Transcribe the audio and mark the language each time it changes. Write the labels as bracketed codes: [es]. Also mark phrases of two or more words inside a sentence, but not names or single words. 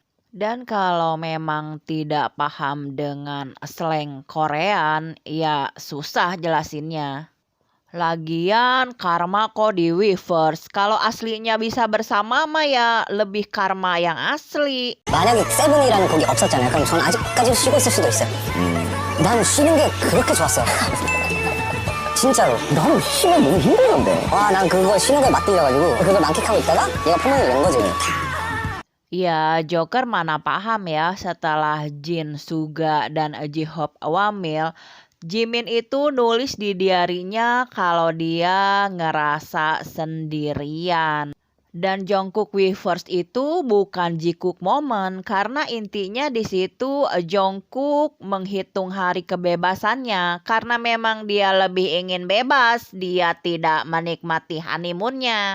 [id] Dan kalau memang tidak paham dengan [en] slang Korean, [id] ya susah jelasinnya. Lagian karma kok di Weverse. Kalau aslinya bisa bersama mah ya lebih karma yang asli. [ko] 만약에 세븐이라는 곡이 없었잖아요. 그럼 저는 아직까지 쉬고 있을 수도 있어요. 난 쉬는 게 그렇게 좋았어요. 진짜로. 나는 쉬면 너무 힘들던데. 와, 난 그거 쉬는 거에 맞들려가지고 그걸 만끽하고 있다가 얘가 폰을 낸 거지. [id] Ya, Joker mana paham ya setelah Jin, Suga, dan J-Hope wamil, Jimin itu nulis di diarinya kalau dia ngerasa sendirian. Dan Jungkook We First itu bukan Jikook moment karena intinya di situ Jungkook menghitung hari kebebasannya karena memang dia lebih ingin bebas, dia tidak menikmati honeymoonnya.